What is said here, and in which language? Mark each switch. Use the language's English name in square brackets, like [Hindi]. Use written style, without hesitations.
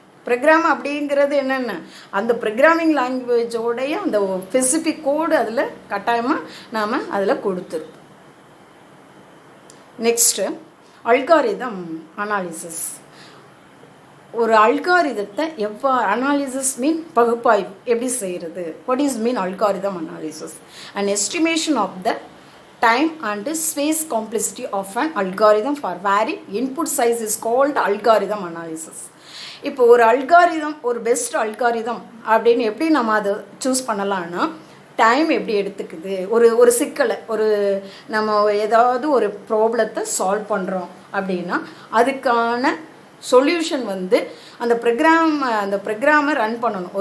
[Tamil] Program அப்படிங்கிறது என்னென்ன, அந்த ப்ரோக்ராமிங் லாங்குவேஜோடைய அந்த ஸ்பெசிஃபிக் கோடு அதில் கட்டாயமாக நாம் அதில் கொடுத்துருக்கோம். Next algorithm analysis. ஒரு அல்காரிதத்தை அனாலிசிஸ் மீன் பகுப்பாய்வு எப்படி செய்கிறது. [English] What is mean algorithm analysis? And estimation of the time and space complexity of an algorithm for varying input size is called algorithm analysis. [Tamil] இப்போ ஒரு அல்காரிதம், ஒரு பெஸ்ட் அல்காரிதம் அப்படின்னு எப்படி நம்ம அதை சூஸ் பண்ணலான்னா, டைம் எப்படி எடுத்துக்குது, ஒரு சிக்கலை நம்ம ஏதாவது ஒரு ப்ராப்ளத்தை சால்வ் பண்ணுறோம் அப்படின்னா அதுக்கான சொல்யூஷன் வந்து அந்த ப்ரோக்ராமை ரன் பண்ணணும்.